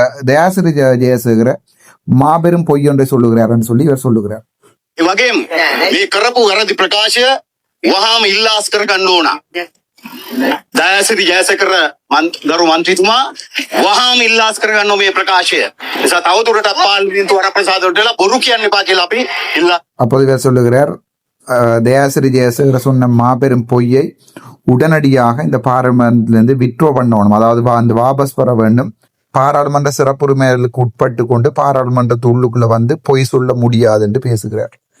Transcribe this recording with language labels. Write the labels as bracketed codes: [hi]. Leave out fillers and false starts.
[ta] தயாசிரி ஜெயசேகர மாபெரும் பொய் ஒன்றை சொல்லுகிறார் என்று சொல்லி இவர் சொல்லுகிறார். [si] වගේම මේ කරපු වැරදි ප්‍රකාශය වහාම ඉල්ලාස් කර ගන්න ඕන. දයාසිරි ජයසේකර ගරු මන්ත්‍රීතුමා වහාම ඉල්ලාස් කර ගන්න මේ ප්‍රකාශය. නිසා තවදුරටත් පාර්ලිමේන්තු වරප්‍රසාදවලට බොරු කියන්න එපා කියලා අපි ඉල්ලා. [ta] அப்போது இவர் சொல்லுகிறார், தயாசிரி ஜெயசேகர சொன்ன மாபெரும் பொய்யை உடனடியாக இந்த பாராளுமன்றத்திலிருந்து விட்ரோ பண்ணணும், அதாவது அந்த வாபஸ் பெற வேண்டும். பாராளுமன்ற சிறப்புரிமைகளுக்கு உட்பட்டு கொண்டு பாராளுமன்றத்து உள்ளுக்குள்ள வந்து பொய் சொல்ல முடியாது என்று பேசுகிறார்.